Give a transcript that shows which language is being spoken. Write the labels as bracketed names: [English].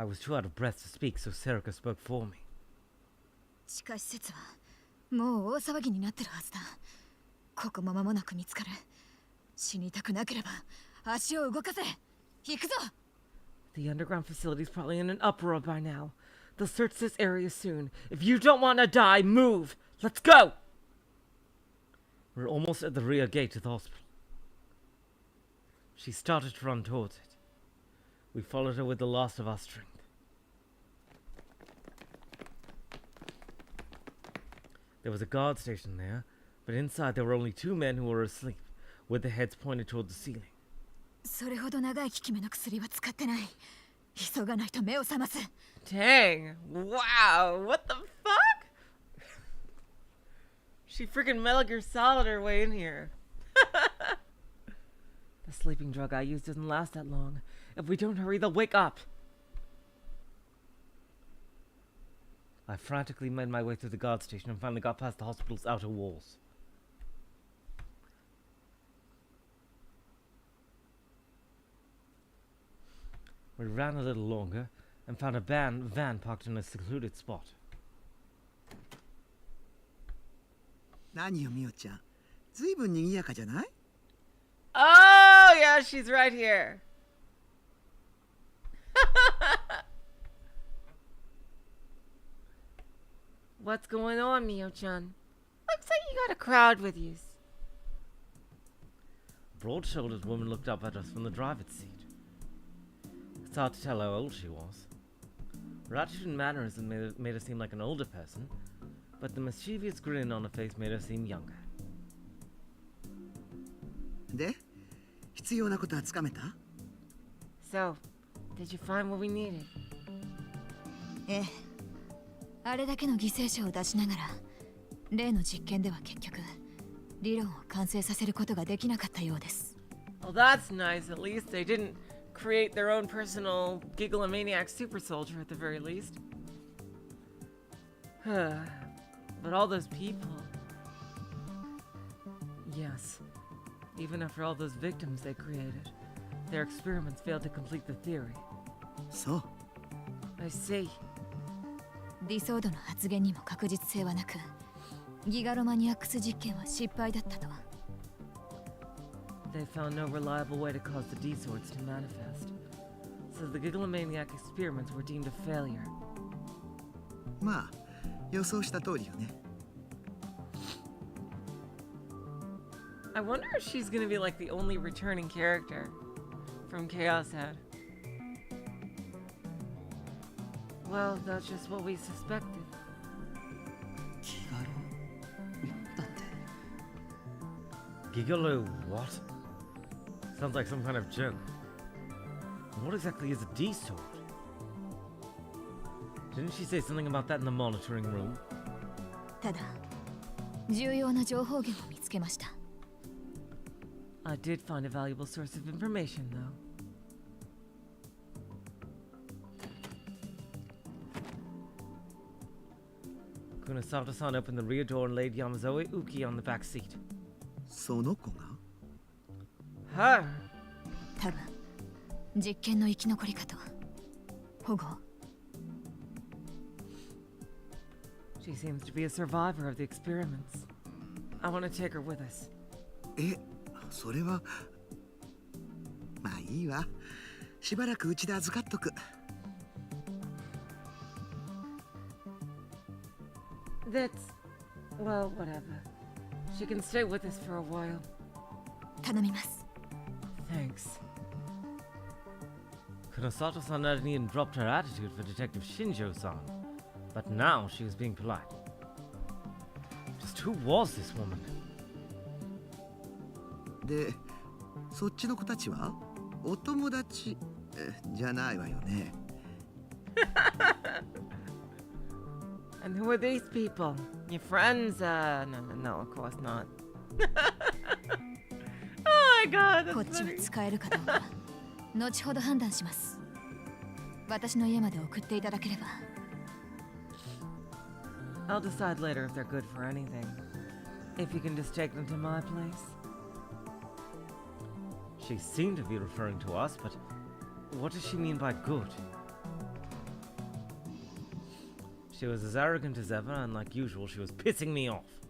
[English] I was too out of breath to speak, so Serika spoke for me. [Japanese] 地下施設はもう大騒ぎになってるはずだ。ここも間もなく見つかる。死にたくなければ足を動かせ。行くぞ。 [English] The underground facility's probably in an uproar by now. They'll search this area soon. If you don't want to die, move! Let's go! We're almost at the rear gate of the hospital. She started to run towards it. We followed her with the last of our strength. There was a guard station there, but inside there were only 2 men who were asleep, with their heads pointed toward the ceiling. [Japanese] それほど長い効き目の薬は使ってない。急がないと目を覚ます。 [English] Dang. Wow. What the fuck? She freaking Metal Gear Solid her way in here. The sleeping drug I used doesn't last that long. If we don't hurry, they'll wake up. I frantically made my way through the guard station and finally got past the hospital's outer walls. We ran a little longer and found a van parked in a secluded spot. [Japanese] 何よみおちゃん、ずいぶん賑やかじゃない？ [English] Oh, yeah, she's right here. What's going on, Mio-chan? Looks like you got a crowd with you. A broad-shouldered woman looked up at us from the driver's seat. It's hard to tell how old she was. Her attitude and mannerism made her seem like an older person, but the mischievous grin on her face made her seem younger. [Japanese] で、必要なことはつかめた？ [English] So, did you find what we needed? [Japanese] ええ。あれだけの犠牲者を出しながら、例の実験では結局、理論を完成させることができなかったようです。 [English] Well, that's nice. At least they didn't create their own personal Gigalomaniac super soldier at the very least. But all those people... Yes. Even after all those victims they created, their experiments failed to complete the theory. [Japanese] そう。 [English] I see. [Japanese] ディソードの発言にも確実性はなく、ギガロマニアックス実験は失敗だったと。 [English] They found no reliable way to cause the D-swords to manifest, so the Gigalomaniac experiments were deemed a failure. [Japanese] まあ、予想した通りよね。 [English] I wonder if she's gonna be like the only returning character from Chaos Head. Well, that's just what we suspected. [Japanese] 気軽だって [English] Gigolo what? Sounds like some kind of joke. What exactly is a D-sword? Didn't she say something about that in the monitoring room? [Japanese] ただ、重要な情報源を見つけました。 [English] I did find a valuable source of information, though. Kunasato-san opened the rear door and laid Yamazoe Uki on the back seat. [Japanese] その子が？ [English] Her! [Japanese] 多分、実験の生き残りかと。保護。 [English] She seems to be a survivor of the experiments. I want to take her with us. [Japanese] え、それは。まあいいわ。しばらくうちで預かっとく。 [English] That's... well, whatever. She can stay with us for a while. [Japanese] 頼みます。 [English] Thanks. Kunosato-san hadn't even dropped her attitude for Detective Shinjo-san, but now she was being polite. Just who was this woman? [Japanese] で、そっちの子たちはお友達じゃないわよね。 [English] And who are these people? Your friends? No, of course not. Oh my god, [Japanese] こっ [English] that's [Japanese] ちを [English] funny. [Japanese] 使えるかどうか後ほど判断します。私の家まで送っていただければ。 [English] I'll decide later if they're good for anything. If you can just take them to my place. She seemed to be referring to us, but what does she mean by good? She was as arrogant as ever, and like usual, she was pissing me off.